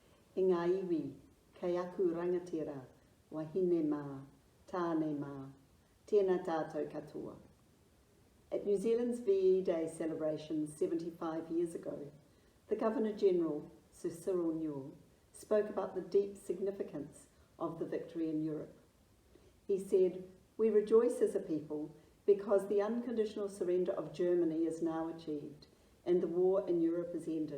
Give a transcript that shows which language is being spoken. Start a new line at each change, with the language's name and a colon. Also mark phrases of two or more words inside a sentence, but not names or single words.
Māori: I ngā iwi, kei aku rangatira, wahine mā, tāne mā, tēnā tātou katoa.
English: At New Zealand's VE Day celebrations 75 years ago, the Governor-General, Sir Cyril Newell, spoke about the deep significance of the victory in Europe. He said, "We rejoice as a people because the unconditional surrender of Germany is now achieved and the war in Europe is ended.